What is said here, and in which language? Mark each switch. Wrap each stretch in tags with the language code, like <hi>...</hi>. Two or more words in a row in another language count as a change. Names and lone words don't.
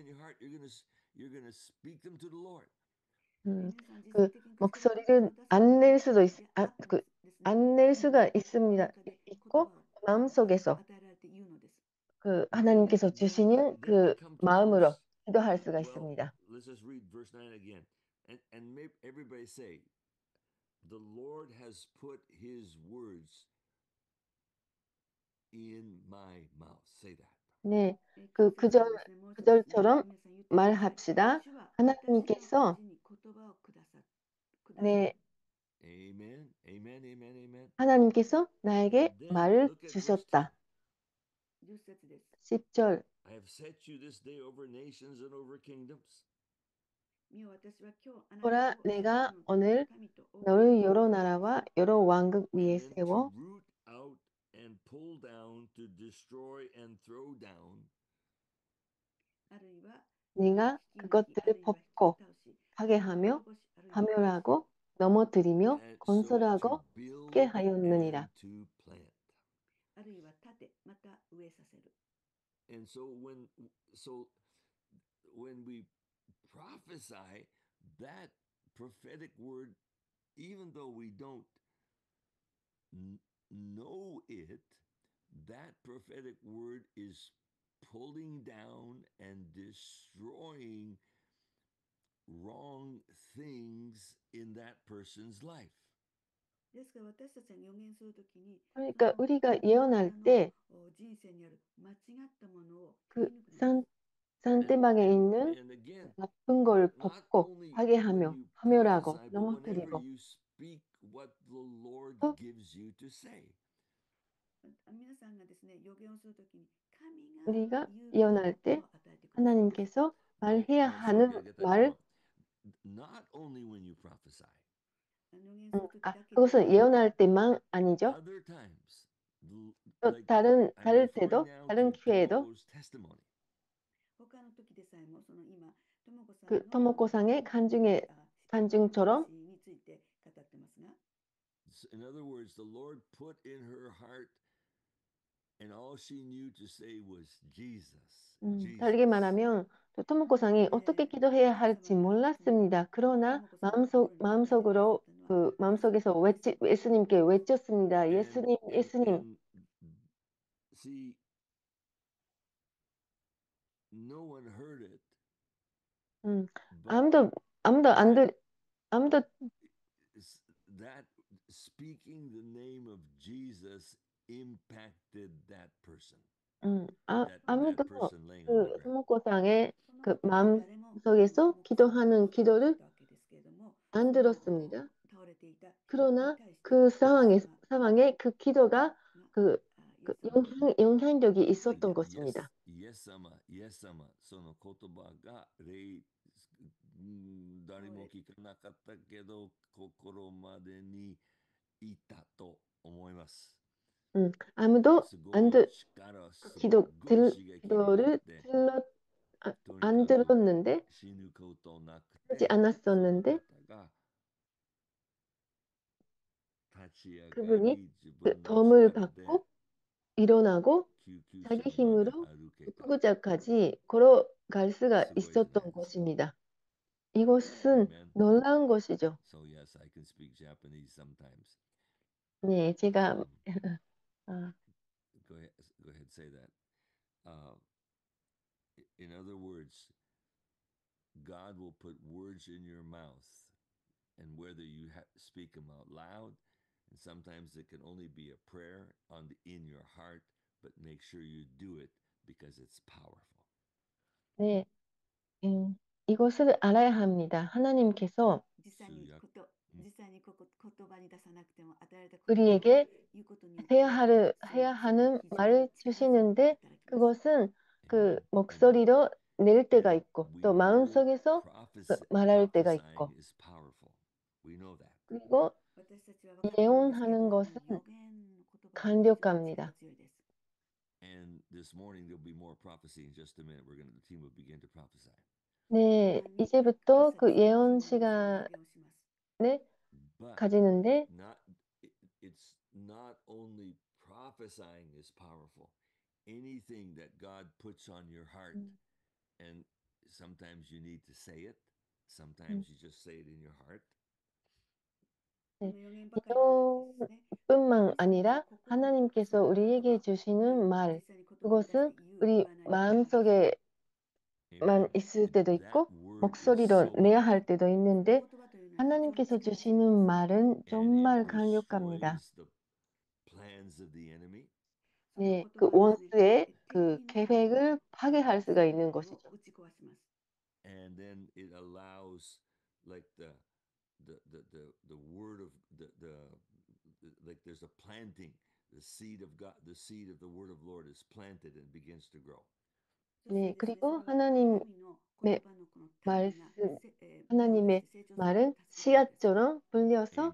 <ko>그 목소리를 안 낼 수도 안 낼 수가 있습니다. 있고 마음속에서 그 하나님께서 주시는 그 마음으로 기도할 수가 있습니다.</ko> <en>Let's just read verse 9 again. And everybody say, the Lord has put his words in my mouth. Say that.</en> <ko>네, 그 구절처럼 말합시다. 하나님께서 네,</ko> <en>Amen. Amen. Amen. Amen.</en> <ko>하나님께서 나에게</ko> <en>And then</en> <ko>말을</ko> <en>look at verse 10.</en> <ko>주셨다.</ko> <ja>10節です。</ja> <ko>10절.</ko> <en>I have set you this day over nations and over kingdoms.</en> <ja>見よ私は今日あなたを</ja> <ko>보라,</ko> <ja>すべて</ja> <ko>내가</ko> <ja>の</ja> <ko>오늘</ko> <ja>神と王</ja> <ko>너를 여러 나라와 여러 왕국 위에</ko> <en>And then to</en> <ko>세워</ko> <en>root out and pull down, to destroy and throw down,</en> <ja>あるいは</ja> <ko>네가</ko> <ja>引き抜き</ja> <ko>그것들을</ko> <ja>あるいは引き</ja> <ko>벗고</ko> <ja>倒し</ja> <ko>파괴하며</ko> <ja>滅ぼしあるいは</ja> <ko>파멸하고 넘어뜨리며</ko> <en>and so to</en> <ko>건설하고</ko> <en>build</en> <ko>쉽게 하였느니라.</ko> <en>and to plant.</en> <ja>あるいは立てまた植えさせる。</ja> <en>And so when we prophesy, that prophetic word, even though we don't know it, that prophetic word is pulling down and destroying wrong things in that person's life.</en> <ja>ですから私たちが予言するときに</ja> <ko>그러니까 우리가 예언할 때</ko> <ja>人生にある間違ったものを</ja> <ko>그</ko> <ja>引き抜くのです。</ja> <ko>산대막에 있는</ko> <en>And again,</en> <ko>나쁜 걸</ko> <en>not</en> <ko>벗고</ko> <en>only when</en> <ko>파괴하며</ko> <en>you</en> <ko>파멸하고</ko> <en>prophesy, but whenever</en> <ko>넘어뜨리고</ko> <en>you speak what the Lord</en> <ko>또</ko> <en>gives you to say.</en> <ja>皆さんがですね、予言をするときに神が</ja> <ko>우리가</ko> <ja>言うべき</ja> <ko>예언할</ko> <ja>こと</ja> <ko>때</ko> <ja>を与えてくださいます。</ja> <ko>하나님께서 말해야</ko> <en>No, sorry,</en> <ko>하는</ko> <en>gotta get that</en> <ko>말,</ko> <en>wrong. Not only when you prophesy,</en> <ja>予言するときだけで</ja> <ko>그것은 예언할 때만 아니죠.</ko> <en>other times,</en> <ko>또</ko> <en>like</en> <ko>다른</ko> <en>I'm</en> <ko>다를</ko> <en>referring</en> <ko>때도</ko> <en>now</en> <ko>다른</ko> <en>to</en> <ko>기회에도</ko> <en>Tomoko's testimony.</en> <ja>他の時でさえもその今ともこさん</ja> <ko>그</ko> <ja>の</ja> <ko>토모코상의 간증처럼</ko> <ja>話について語ってますが、</ja> <en>In other words, the Lord put in her heart, and all she knew to say was Jesus.</en> <ko>다르게</ko> <en>Jesus.</en> <ko>말하면 또 토모코상이 어떻게 기도해야 할지 몰랐습니다. 그러나 마음속으로 그 마음속에서 예수님께 외쳤습니다. 예수님, 예수님.</ko> <en>And see, no one heard it, but</en> <ko>아무도 아무도</ko> <en>that speaking the name of Jesus impacted that person. That</en> <ko>아무도</ko> <en>person laying on the</en> <ko>그</ko> <en>ground.</en> <ko>토모코상의</ko> <ja>その</ja> <ko>그</ko> <ja>時に誰も</ja> <ko>마음속에서</ko> <ja>ともこさん</ja> <ko>기도하는</ko> <ja>を</ja> <ko>기도를</ko> <ja>たわけですけれども、</ja> <ko>안</ko> <ja>その</ja> <ko>들었습니다.</ko> <ja>倒れていた人に</ja> <ko>그러나</ko> <ja>対して</ja> <ko>그</ko> <ja>イエス様</ja> <ko>상황에 그 기도가 그</ko> <ja>イエス様</ja> <ko>영향력이 있었던</ko> <en>Yes,</en> <ko>것입니다.</ko> <en>yes, sama, yes, sama.</en> <ja>その言葉が誰も聞かなかったけど心までにいたと思います。</ja> <ko>아무도</ko> <ja>すご</ja> <ko>안</ko> <ja>い</ja> <ko>들,</ko> <ja>力、す</ja> <ko>기도,</ko> <ja>ごい</ja> <ko>들,</ko> <ja>刺激になっ</ja> <ko>기도를</ko> <ja>て、 とに</ja> <ko>안</ko> <ja>かく</ja> <ko>들었는데</ko> <ja>死ぬことなく</ja> <ko>하지</ko> <ja>て、その</ja> <ko>않았었는데</ko> <ja>方が立ち上が</ja> <ko>그분이</ko> <ja>り、自</ja> <ko>그</ko> <ja>分の</ja> <ko>덤을</ko> <ja>力で</ja> <ko>받고 일어나고</ko> <ja>救急</ja> <ko>자기</ko> <ja>車まで</ja> <ko>힘으로</ko> <ja>歩けた。</ja> <ko>구구자까지 걸어갈 수가</ko> <ja>すごいですね。</ja> <ko>있었던 것입니다. 이것은</ko> <en>Amen.</en> <ko>놀라운 것이죠.</ko> <en>So yes, I can speak Japanese sometimes.</en> <ko>네, 제가 Um, 아,</ko> <en>go ahead, say that. In other words, God will put words in your mouth, and whether you speak them out loud, and sometimes it can only be a prayer in your heart, but make sure you do it because it's powerful.</en> <ko>네, 이것을 알아야 합니다. 하나님께서</ko> <ja>実際に言葉に出さなくても与えられた言葉を</ja> <ko>우리에게</ko> <ja>言うことによって</ja> <ko>해야 하는 말을 주시는데</ko> <ja>力強く</ja> <ko>그것은 그</ko> <en>Amen.</en> <ko>목소리로 낼 때가</ko> <en>And</en> <ko>있고</ko> <en>we</en> <ko>또</ko> <en>know</en> <ko>마음속에서 말할 때가</ko> <en>prophesying</en> <ko>있고</ko> <en>is powerful. We know that.</en> <ko>그리고</ko> <ja>私たちは分かっているんですけれど</ja> <ko>예언하는</ko> <ja>も</ja> <ko>것은</ko> <ja>予言の言葉は</ja> <ko>강력합니다.</ko> <ja>強いです。</ja> <en>And this morning there'll be more prophecy in just a minute. The team will begin to prophesy.</en> <ko>네, 이제부터 그 예언 시간에</ko> <ja>予言をします。</ja> <en>But</en> <ko>가지는데</ko> <en>it's not only prophesying is powerful. Anything that God puts on your heart, and sometimes you need to say it, sometimes you just say it in your heart.</en> <ja>この予言ばかりのですね</ja> <ko>예언뿐만 아니라 하나님께서 우리에게 주시는 말, 그것은 우리 마음속에만</ko> <en>Amen.</en> <ko>있을 때도</ko> <en>That</en> <ko>있고</ko> <en>word is</en> <ko>목소리로</ko> <en>so</en> <ko>내야</ko> <en>powerful.</en> <ko>할 때도 있는데</ko> <ja>言葉というのは非常に</ja> <ko>하나님께서</ko> <ja>力強い</ja> <ko>주시는 말은</ko> <en>And it</en> <ko>정말 강력합니다.</ko> <en>destroys the plans of the enemy.</en> <ja>その</ja> <ko>네,</ko> <ja>言</ja> <ko>그</ko> <ja>葉はですね</ja> <ko>원수의 그</ko> <ja>敵の</ja> <ko>계획을 파괴할 수가 있는</ko> <ja>計画を</ja> <ko>것이죠.</ko> <ja>打ち壊します。</ja> <en>And then it allows like the word of the like there's a planting. The seed of God, the seed of the word of Lord is planted and begins to grow.</en> <ko>네, 그리고 하나님의 말씀, 하나님의 말은 씨앗처럼 불려서</ko>